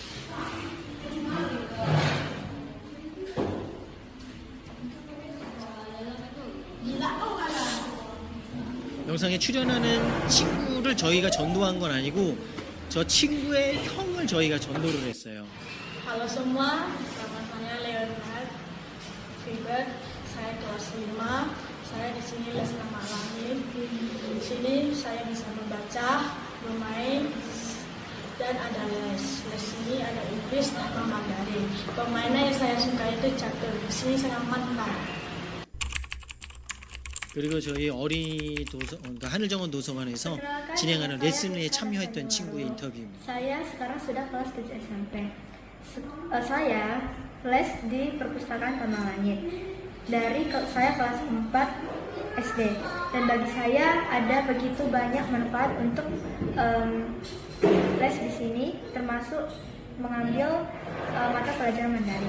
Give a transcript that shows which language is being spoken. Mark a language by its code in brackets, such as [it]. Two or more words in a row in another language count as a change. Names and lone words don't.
[ko] 영상에 출연하는 친구를 저희가 전도한 건 아니고 저 친구의 형을 저희가 전도를 했어요. [id] Halo semua, nama saya Leonard Filbert. Saya kelas 5. Saya di sini les nama langit. Di sini saya bisa membaca, bermain, dan ada les. Les ini ada Inggris sama Mandarin. Permainan yang saya suka itu catur. Di sini sangat mantap. [ko] 그리고 저희 그러니까 하늘정원 도서관에서 진행하는 레슨에 참여했던 친구의 인터뷰입니다. [id] Saya sekarang sudah kelas 7 SMP. Saya les di perpustakaan Taman Langit. Saya kelas 4 SD. Dan bagi saya ada begitu banyak manfaat untuk les di sini, termasuk mengambil mata pelajaran Mandarin.